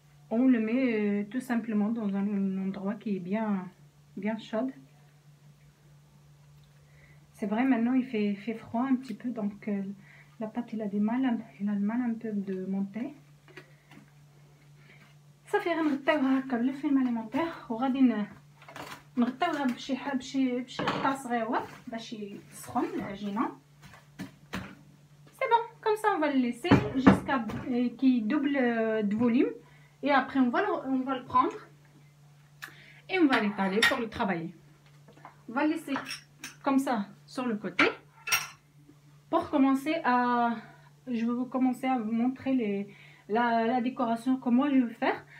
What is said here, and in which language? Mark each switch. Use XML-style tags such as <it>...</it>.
<fr>On le met tout simplement dans un endroit qui est bien chaud. C'est vrai, maintenant il fait froid un petit peu, donc la pâte il a le mal un peu de monter.</fr> <ar>صافي غنغطيوها هكا بالفيلم اليمونتير وغادي نغطيوها بشي غطا صغيور باش يسخن العجينه.</ar> <fr>C'est bon, comme ça on va le laisser jusqu'à qu'il double de volume et après on va le prendre et on va l'étaler pour le travailler. On va le laisser comme ça sur le côté. Pour commencer je vais commencer à vous montrer la décoration que moi je veux faire.</fr>